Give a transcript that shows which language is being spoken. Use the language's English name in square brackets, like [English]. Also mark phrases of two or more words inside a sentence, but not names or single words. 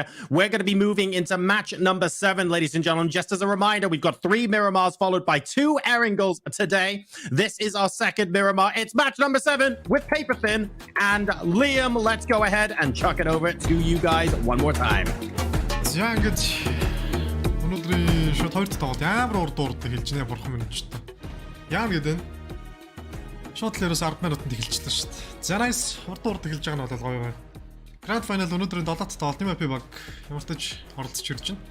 [English] We're going to be moving into match number 7, ladies and gentlemen. Just as a reminder, we've got 3 Miramars followed by 2 Erringles today. This is our second Miramar. It's match number 7 with Paper Thin and Liam. Let's go ahead and chuck it over to you guys one more time. [Mongolian] За ингэж өнөөдрийн шууд 2 тоглолт ямар урд урд эхэлж байна бурхан минь ч та. Яа гэдэг нь шууд л ерөөс 10 минутанд эхэлчихлээ шүү дээ. За nice урд эхэлж байгаа нь бол гоё байна. [English] Grand final [Mongolian] өнөөдрийн 7 дахь тоглолт MNPL баг ямартаж оролцож ирж байна.